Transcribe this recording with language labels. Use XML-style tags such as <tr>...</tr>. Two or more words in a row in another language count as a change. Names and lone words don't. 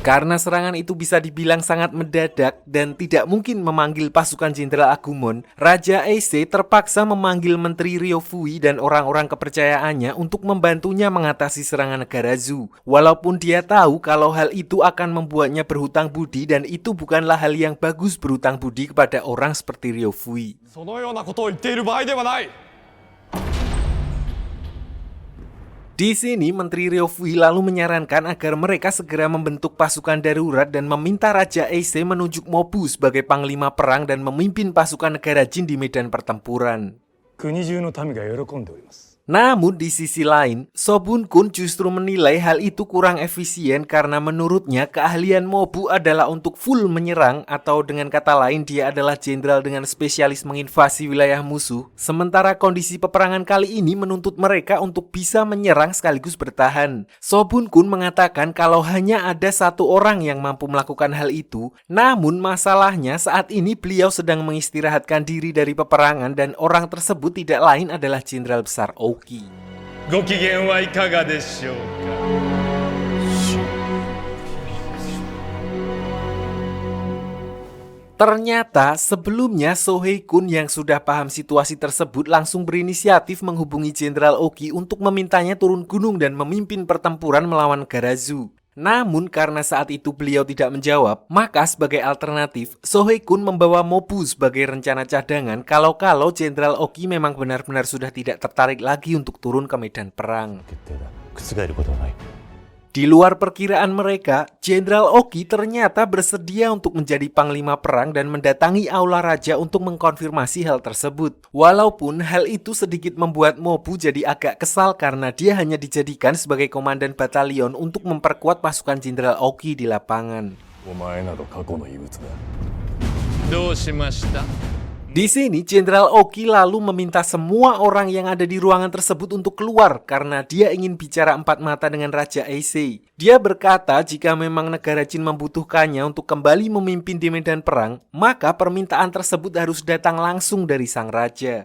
<id>Karena serangan itu bisa dibilang sangat mendadak dan tidak mungkin memanggil pasukan Jenderal Agumon, Raja Eise terpaksa memanggil Menteri Ryofui dan orang-orang kepercayaannya untuk membantunya mengatasi serangan negara Zu. Walaupun dia tahu kalau hal itu akan membuatnya berhutang budi dan itu bukanlah hal yang bagus berhutang budi kepada orang seperti Ryofui.</id> <ja>そのようなことを言っている場合ではない。</ja> <id>Di sini Menteri Ryofui lalu menyarankan agar mereka segera membentuk pasukan darurat dan meminta Raja Eise menunjuk Mobu sebagai panglima perang dan memimpin pasukan negara Jin di medan pertempuran.</id> <ja>国中の民が喜んでおります。</ja> <id>Namun di sisi lain, Sobun Kun justru menilai hal itu kurang efisien karena menurutnya keahlian Mobu adalah untuk full menyerang atau dengan kata lain dia adalah jenderal dengan spesialis menginvasi wilayah musuh. Sementara kondisi peperangan kali ini menuntut mereka untuk bisa menyerang sekaligus bertahan. Sobun Kun mengatakan kalau hanya ada satu orang yang mampu melakukan hal itu, namun masalahnya saat ini beliau sedang mengistirahatkan diri dari peperangan dan orang tersebut tidak lain adalah Jenderal Besar Oki.</id> <ja>ご機嫌はいかがでしょうか。</ja> <id>Ternyata sebelumnya Sohei Kun yang sudah paham situasi tersebut langsung berinisiatif menghubungi Jenderal Oki untuk memintanya turun gunung dan memimpin pertempuran melawan negara Zu. Namun karena saat itu beliau tidak menjawab, maka sebagai alternatif, Sohei Kun membawa Mobu sebagai rencana cadangan kalau-kalau Jenderal Oki memang benar-benar sudah tidak tertarik lagi untuk turun ke medan perang.</id> <ja>決定だ。覆ることはない。</ja> <id>Di luar perkiraan mereka, Jenderal Oki ternyata bersedia untuk menjadi panglima perang dan mendatangi Aula Raja untuk mengkonfirmasi hal tersebut. Walaupun hal itu sedikit membuat Mobu jadi agak kesal karena dia hanya dijadikan sebagai komandan batalion untuk memperkuat pasukan Jenderal Oki di lapangan.</id> <ja>お前など過去の遺物だ。どうしました？</ja> <id>Di sini Jenderal Oki lalu meminta semua orang yang ada di ruangan tersebut untuk keluar karena dia ingin bicara empat mata dengan Raja Eise. Dia berkata jika memang negara Jin membutuhkannya untuk kembali memimpin di medan perang, maka permintaan tersebut harus datang langsung dari sang raja.</id>